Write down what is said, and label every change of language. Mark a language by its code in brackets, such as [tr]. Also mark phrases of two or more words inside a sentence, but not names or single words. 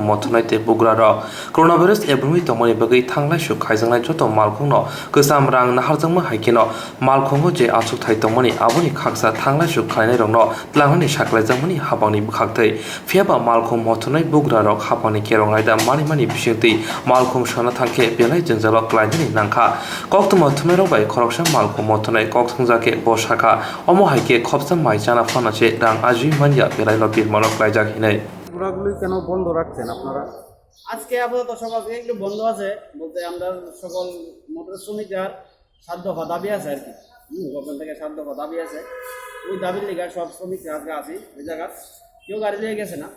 [trp] मथनाय ते बुग्रार कर'ना भाइरास एबुमि तमनि बगै थांलाय सुख खायजांनाय जत मालखौनो गोसाम रां नाहारजोंमो हायकेनो मालखौनो जे आसुक थाय तमनि आबुनि खाकसा थांलाय सुख खायनाय रंनो लांनानि साख्लायजामनि हाबांनि बुखागथै फेबा मालखौ मथनाय बुग्रा रक हाबांनि केरं रायदा मानि बिसिंथै मालखौ सोना थांखे बेलाय जुंजालो क्लायनानि नांखा कक्तम थुमेर बाय खरकसा मालखौ मथनाय कक्तंजाके बसाखा अमहायके खबसा माइजाना फानासे रां आजि मानिया बेलायनो बिरमानो क्लायजाखिनै [bn] পুরাগুলি কেন বন্ধ রাখছেন আপনারা? আজকে আপাতত সকাল থেকে একটু বন্ধ আছে, বলতে আমরা সকল মোটর শ্রমিকদের 7 দফা দাবি আছে আর কি, গভর্নমেন্ট থেকে 7 দফা দাবি আছে। ওই দাবির লেগে সব শ্রমিকরা আজকে আছি ওই জায়গা, কেউ গাড়ি নিয়ে গেছে না।